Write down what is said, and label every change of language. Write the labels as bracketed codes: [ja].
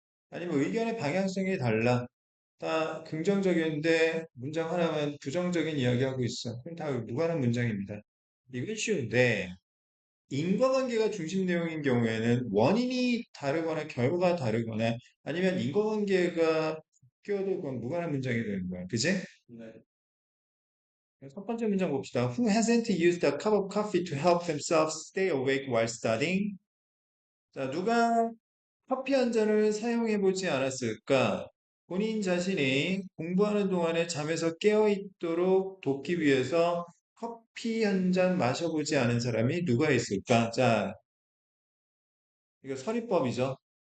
[ko] 아니면 의견의 방향성이 달라. 다 긍정적인데 문장 하나만 부정적인 이야기하고 있어. 그럼 다 무관한 문장입니다. 이건 쉬운데 인과관계가 중심 내용인 경우에는 원인이 다르거나 결과가 다르거나 아니면 인과관계가 바뀌어도 그건 무관한 문장이 되는 거야. 그지? 네. 첫 번째 문장 봅시다. [en] Who hasn't used a cup of coffee to help themselves stay awake while studying? [ko] 자, 누가 커피 한 잔을 사용해 보지 않았을까? 본인 자신이 공부하는 동안에 잠에서 깨어 있도록 돕기 위해서 커피 한 잔 마셔보지 않은 사람이 누가 있을까? 자, 이거 서리법이죠.